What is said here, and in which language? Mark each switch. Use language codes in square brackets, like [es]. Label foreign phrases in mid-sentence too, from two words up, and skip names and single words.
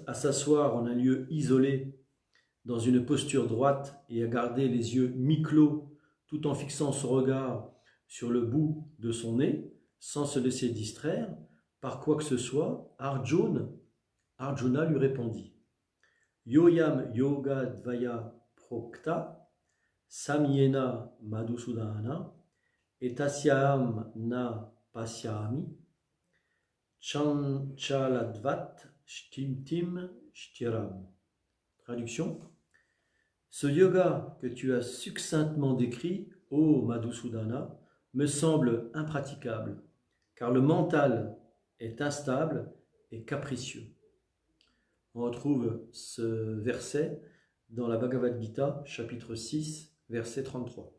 [fr] à s'asseoir en un lieu isolé, dans une posture droite et à garder les yeux mi-clos tout en fixant son regard sur le bout de son nez, sans se laisser distraire par quoi que ce soit, Arjuna lui répondit « [sa] योऽयं योग द्वय प्रोक्त साम्येन मधुसूदन एतस्यं न पश्यामि चञ्चलद्वत् ष्टिम्टिम् ष्टिरम् [fr] » Traduction. Ce yoga que tu as succinctement décrit, ô Madhusudana, me semble impraticable, car le mental est instable et capricieux. On retrouve ce verset dans la Bhagavad Gita, chapitre 6, verset 33.